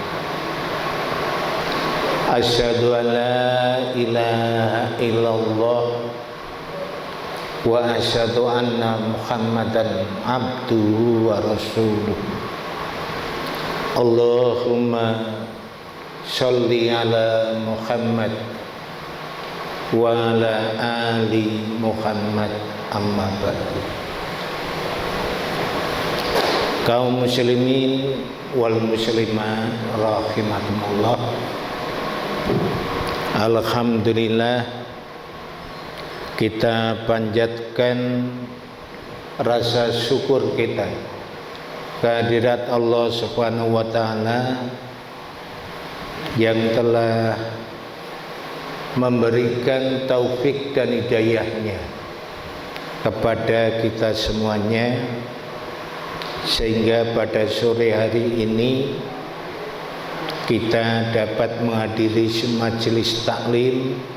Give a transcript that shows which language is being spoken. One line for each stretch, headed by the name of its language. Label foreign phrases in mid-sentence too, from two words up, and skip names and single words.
Arabic: أشهد أن لا إله إلا الله وأشهد أن محمدا عبده ورسوله. اللهم صل على محمد وعلى آل محمد، أما بعد. قوم المسلمين والمسلمات رحمكم الله.
Indonesian: Alhamdulillah, kita panjatkan rasa syukur kita kehadirat Allah
Arabic: سبحانه وتعالى
Indonesian: yang telah memberikan taufik dan hidayahnya kepada kita semuanya, sehingga pada sore hari ini kita dapat menghadiri majelis taklim.